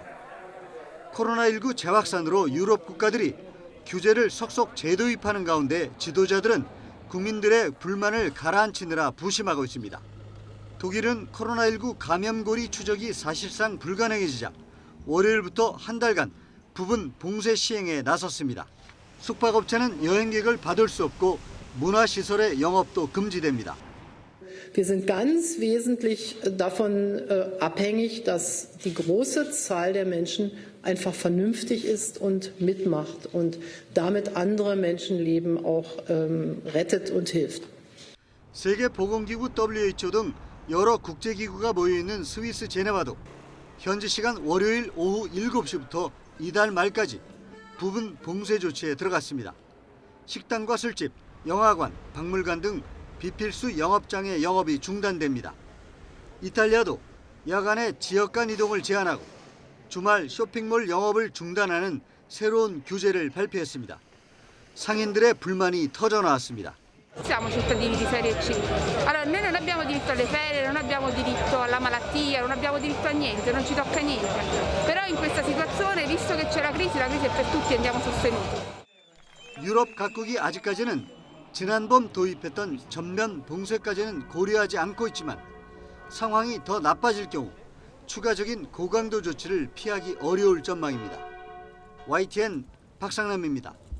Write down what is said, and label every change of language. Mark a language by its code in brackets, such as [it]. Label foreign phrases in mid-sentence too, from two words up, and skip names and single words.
[ko] 코로나19 재확산으로 유럽 국가들이 규제를 속속 재도입하는 가운데 지도자들은 국민들의 불만을 가라앉히느라 부심하고 있습니다. 독일은 코로나19 감염고리 추적이 사실상 불가능해지자 월요일부터 한 달간 부분 봉쇄 시행에 나섰습니다. 숙박업체는 여행객을 받을 수 없고 문화시설의 영업도 금지됩니다. [de] Wir sind ganz wesentlich davon abhängig, dass die große Zahl der Menschen einfach vernünftig ist und mitmacht und damit andere Menschenleben auch rettet und hilft. [ko] 세계보건기구 WHO 등 여러 국제기구가 모여있는 스위스 제네바도 현지 시간 월요일 오후 7시부터 이달 말까지 부분 봉쇄 조치에 들어갔습니다. 식당과 술집, 영화관, 박물관 등 비필수 영업장의 영업이 중단됩니다. 이탈리아도 야간에 지역 간 이동을 제한하고 주말 쇼핑몰 영업을 중단하는 새로운 규제를 발표했습니다. 상인들의 불만이 터져나왔습니다. [it] Siamo cittadini di serie C. Allora noi non abbiamo diritto alle ferie, non abbiamo diritto alla malattia, non abbiamo diritto a niente, non ci tocca niente. Però in questa situazione, visto che c'è la crisi è per tutti, andiamo sostenuti. [ko] 유럽 각국이 아직까지는 지난 봄 도입했던 전면 봉쇄까지는 고려하지 않고 있지만 상황이 더 나빠질 경우 추가적인 고강도 조치를 피하기 어려울 전망입니다. YTN 박상남입니다.